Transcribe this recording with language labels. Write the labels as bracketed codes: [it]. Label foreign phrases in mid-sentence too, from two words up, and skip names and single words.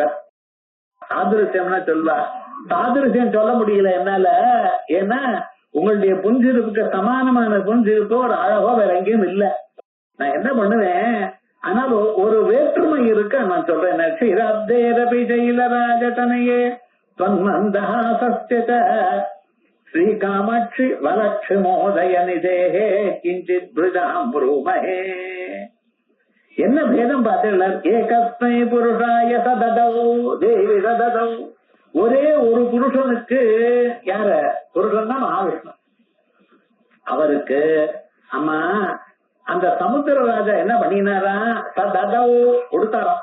[ta] சாதிருஷ்யம்னா சொல்வா, சாதிருஷ்யம் சொல்ல முடியல என்னால. ஏன்னா உங்களுடைய புன்சிரிப்புக்கு சமானமான புன்சிரிப்போ ஒரு அழகோ வேற எங்கேயும் இல்ல. நான் என்ன பண்ணுவேன், ஆனால் ஒரு வேற்றுமை இருக்க நான் சொல்றேன். [sa] क्षीराब्धेरपि शैलराजतनये त्वन्मन्दहासस्यच श्रीकामाक्षि वलक्षमोदय निधेहे किंचित भृजाम् ब्रूमहे. [ta] என்ன பேதம் பார்த்தீங்களா? [sa] एकस्मै पुरुषाय सददौ देवि सददौ. [ta] ஒரே ஒரு புருஷனுக்கு, யார புருஷன் தான் மகாவிஷ்ணு, அவருக்கு அம்மா அந்த சமுத்திர ராஜா என்ன பண்ணினாரா, சததௌ கொடுத்தாராம்.